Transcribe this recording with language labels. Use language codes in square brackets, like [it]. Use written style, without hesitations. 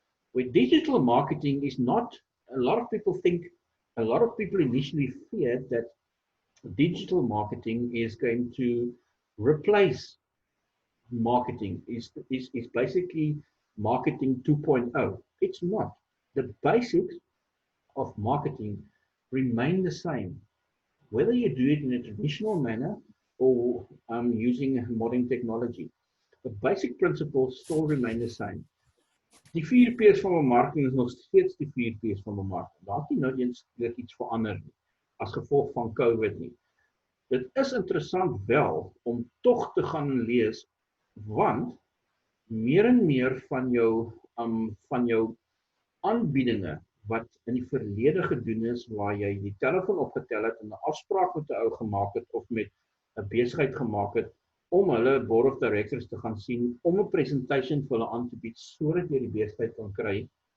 [en] Where digital marketing is not, a lot of people initially feared that digital marketing is going to replace marketing, is basically marketing 2.0. It's not. The basics of marketing remain the same. Whether you do it in a traditional manner or using modern technology. The basic principles still remain the same. [af] Die 4 P's van bemarking is nog steeds die 4 P's van bemarking. Daar het nie nou eens iets verander nie, as gevolg van COVID nie. Dit is interessant wel om tog te gaan lees, want meer en meer van jou aanbiedinge wat in die verlede gedoen is, waar jy die telefoon opgetel het en 'n afspraak met 'n ou gemaak het of met 'n besigheid gemaak het om hulle board of directors te gaan sien, om 'n presentation vir hulle aan te bied sodat jy die besigheid kan kry.